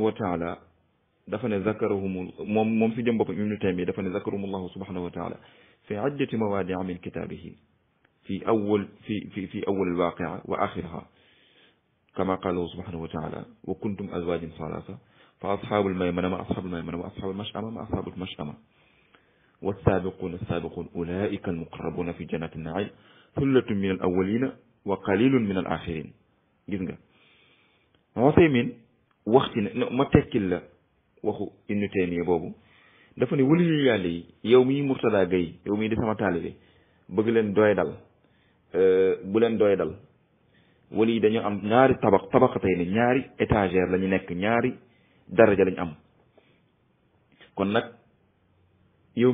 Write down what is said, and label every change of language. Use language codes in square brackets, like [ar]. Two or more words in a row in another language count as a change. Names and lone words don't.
[ar] وتعالى [wo] dafa ne [ar] zakarahum [wo] moom si jëm boppam ibnu taymiya dafa ne [ar] ذكرهم الله سبحانه وتعالى في عدة مواضع من كتابه في أول الواقعة وآخرها كما قال سبحانه وتعالى وكنتم أزواجا ثلاثة فأصحاب الميمنة ما أصحاب الميمنة وأصحاب المشأمة ما أصحاب المشأمة والسابقون السابقون أولئك المقربون في جنات النعيم ثلة من الأولين وقليل من الآخرين [wo] gis nga Usaymin wax ci ne ma tekkil la waxu Ibnu Taymiya boobu dafa ne waliyu yàlla yi yow mii Murtada Gaye yow mii di sama taalibe bëgg leen doy dal bu leen doy dal wali yi dañoo am ñaari tabaqatay ne ñaari étagère la ñu nekk ñaari daraja lañ am kon nag yow